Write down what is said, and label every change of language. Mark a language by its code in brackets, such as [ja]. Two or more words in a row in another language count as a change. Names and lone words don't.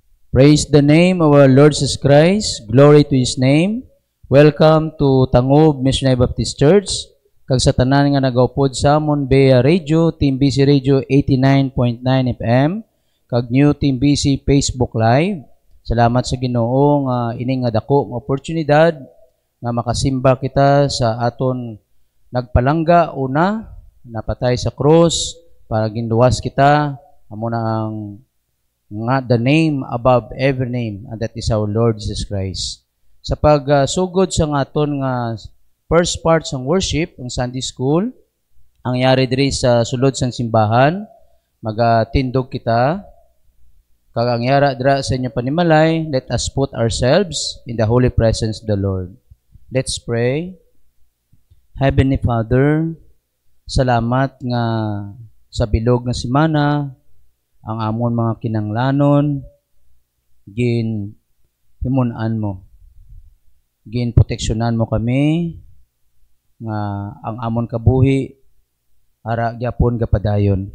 [en] Praise the name of our Lord Jesus Christ. Glory to His name. Welcome to Tangub Missionary Baptist Church. [hil] Kag sa tanan nga nagaupod sa amon Bea Radio, Team BC Radio 89.9 FM, kag New Team BC Facebook Live. Salamat sa Ginoo nga ining nga dako nga oportunidad nga makasimba kita sa aton nagpalangga una, napatay sa cross para ginluwas kita. Amo na ang nga [en] the name above every name, and that is our Lord Jesus Christ. [hil] Sa pagsugod sa aton nga [en] first part [hil] ng worship, ang Sunday School, ang yari diri sa sulod sang simbahan, magatindog kita. Kag ang yara dira sa inyo panimalay, [en] let us put ourselves in the holy presence of the Lord. Let's pray. Heavenly Father, [hil] salamat nga sa bilog nga semana, ang amon mga kinanglanon, gin himunan mo. Gin proteksyonan mo kami, nga ang amon kabuhi, ara gyapon gapadayon.